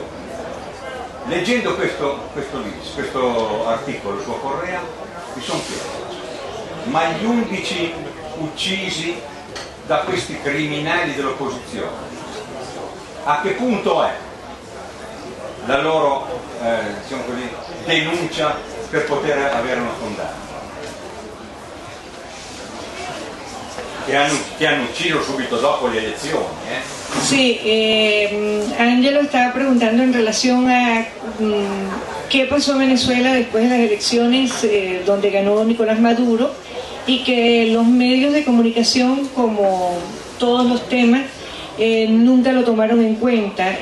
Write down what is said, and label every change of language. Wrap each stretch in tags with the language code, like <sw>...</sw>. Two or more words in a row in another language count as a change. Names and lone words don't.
<it>Leggendo questo articolo su Correa mi sono chiesto, ma gli 11 uccisi da questi criminali dell'opposizione, a che punto è la loro diciamo così, denuncia per poter avere una condanna? Che hanno ucciso subito dopo le elezioni.</it> <es>Sí, Angelo estaba preguntando en relación a qué pasó en Venezuela después de las elecciones donde ganó Nicolás Maduro y que los medios de comunicación, como todos los temas, nunca lo tomaron en cuenta.</es>